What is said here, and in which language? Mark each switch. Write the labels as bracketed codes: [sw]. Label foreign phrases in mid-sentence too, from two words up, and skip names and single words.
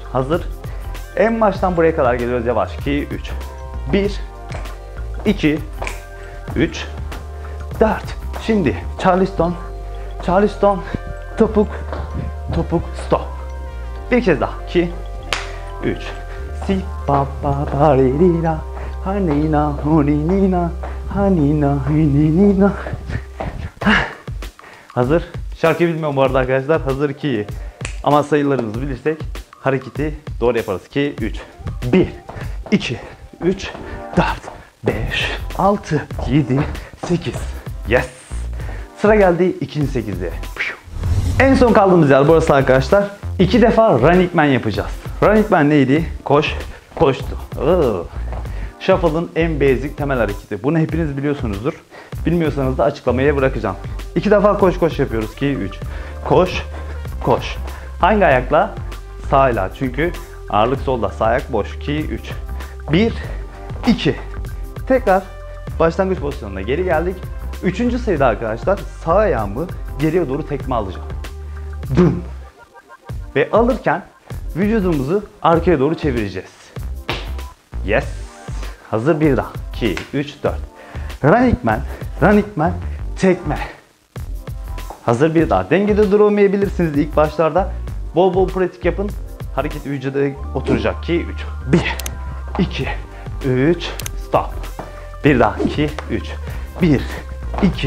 [tr] Hazır. En baştan buraya kadar geliyoruz yavaş. 2, 3. 1, 2, 3, 4. Şimdi Charleston. Charleston. Topuk. Topuk. Stop. Bir kez daha. 2, 3. Si pa pa pa ri ri la. Hanina honinina. Hanina honinina. Hazır. Şarkı bilmiyorum bu arada arkadaşlar. Hazır 2. Ama sayılarımızı bilirsek hareketi doğru yaparız. 2, 3. 1, 2, 3, 4, 5, 6, 7, 8. Yes. Sıra geldi ikinci 8'e. En son kaldığımız yer burası arkadaşlar. 2 defa [en] running man [tr] yapacağız. [en] Running man [tr] neydi? Koş, koştu. Shuffle'ın en basic temel hareketi. Bunu hepiniz biliyorsunuzdur. Bilmiyorsanız da açıklamaya bırakacağım. 2 defa koş koş yapıyoruz. 2, 3. Koş, koş. Hangi ayakla? Sağla. Çünkü ağırlık solda. Sağ ayak boş. 2, 3. 1, 2. Tekrar başlangıç pozisyonuna geri geldik. 3. sayıda arkadaşlar sağ ayağımı geriye doğru tekme alacağım. Dum. Ve alırken vücudumuzu arkaya doğru çevireceğiz. Yes. Hazır, bir daha. 2, 3, 4. [en] Running man. Running man. [tr] Tekme. Hazır, bir daha. Dengede duramayabilirsiniz ilk başlarda. Bol bol pratik yapın. Hareket vücuda oturacak. 2, 3. 1, 2, 3. Stop. Bir daha. 2, 3. 1, 2.